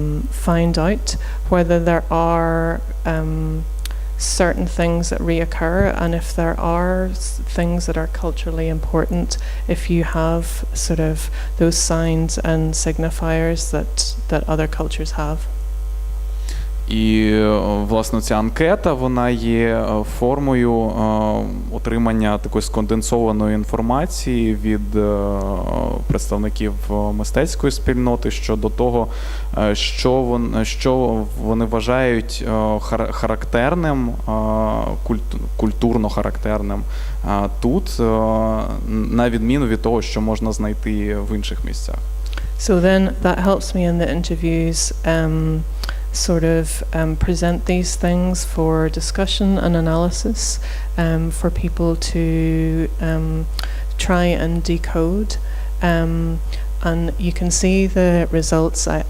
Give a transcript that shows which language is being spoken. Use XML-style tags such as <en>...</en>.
<en>find out whether there are certain things that reoccur, and if there are things that are culturally important, if you have sort of those signs and signifiers that other cultures have.</en> <uk>І, власне, ця анкета, вона є формою отримання такої сконденсованої інформації від представників мистецької спільноти щодо того, що вони вважають характерним, культурно характерним тут, на відміну від того, що можна знайти в інших місцях.</uk> <en>So then that helps me in the interviews sort of present these things for discussion and analysis, for people to try and decode. And you can see the results.</en>